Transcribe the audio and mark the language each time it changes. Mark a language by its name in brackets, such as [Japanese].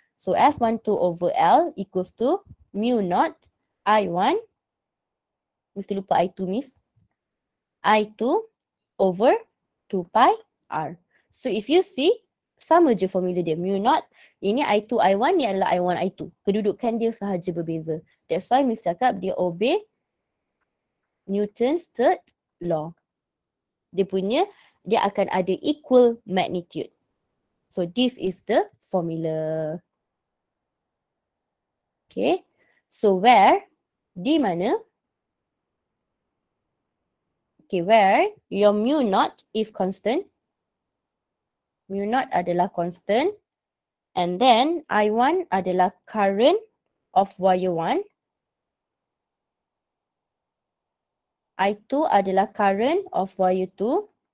[English] So F12 over L equals to mu naught I1, [Malay] mesti lupa [English] I2 Miss, I2 over 2 pi R. So if you see, [Malay] sama je formula dia. Mu naught, ini I2, I1, ni adalah I1, I2. Kedudukan dia sahaja berbeza. [English] That's why Miss cakap dia obey Newton's third law. [Malay] Dia akan ada [English] equal magnitude. So this is the formula. Okay. So where, di mana? Okay, where your mu naught is constant. [Malay] Mu naught adalah constant. And then I1 adalah current of wire 1. I2 adalah current of wire 2.